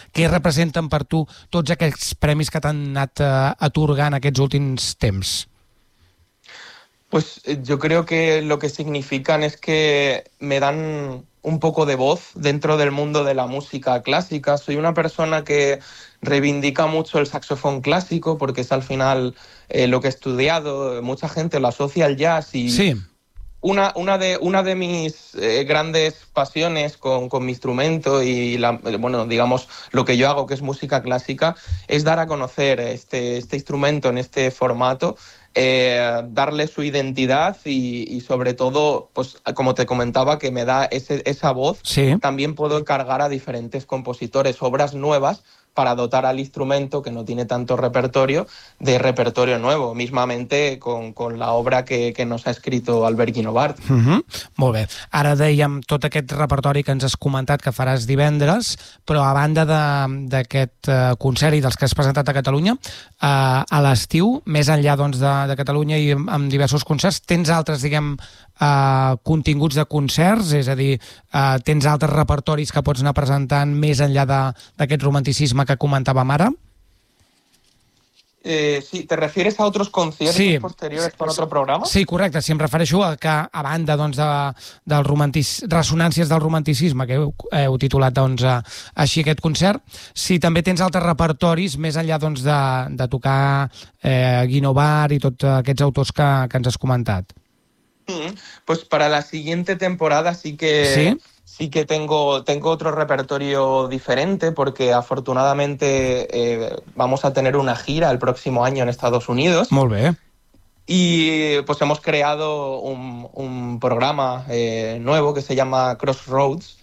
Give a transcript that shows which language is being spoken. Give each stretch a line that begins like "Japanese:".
Catalan: Què representen per tu tots aquests premis que t'han anat atorgant aquests últims temps?
Spanish: Pues yo creo que lo que significan es que me dan un poco de voz dentro del mundo de la música clásica. Soy una persona que reivindica mucho el saxofón clásico porque es al final lo que he estudiado. Mucha gente lo asocia al jazz y Sí. una de mis grandes pasiones con mi instrumento y bueno, digamos, lo que yo hago, que es música clásica, es dar a conocer este instrumento en este formato. Darle su identidad y sobre todo, pues como te comentaba, que me da esa voz, Sí. también puedo encargar a diferentes compositores obras nuevas para dotar al instrumento que no tiene tanto repertorio de repertorio nuevo, mismamente con la obra que nos ha escrito Albert Guinovart.
Catalan: Molt bé. Ara dèiem tot aquest repertori que ens has comentat que faràs divendres, però a banda d'aquest concert i dels que has presentat a Catalunya, a l'estiu, més enllà doncs, de Catalunya i amb diversos concerts, tens altres, diguem, continguts de concerts, és a dir, tens altres repertoris que pots anar presentant més enllà d'aquest romanticisme que comentàvem ara?
Spanish: Sí, ¿te refieres a otros conciertos Sí. posteriores para otro programa?
Catalan: Sí, correcte. Si em refereixo a que, a banda doncs, del ressonàncies del romanticisme, que heu titulat doncs, així aquest concert, si també tens altres repertoris, més enllà doncs, de tocar Guinovart i tots aquests autors que ens has comentat.
Spanish: Pues para la siguiente temporada
Catalan: Sí?
Spanish: sí que tengo otro repertorio diferente porque afortunadamente vamos a tener una gira el próximo año en Estados Unidos
Catalan: Molt bé.
Spanish: y pues hemos creado un programa nuevo que se llama Crossroads.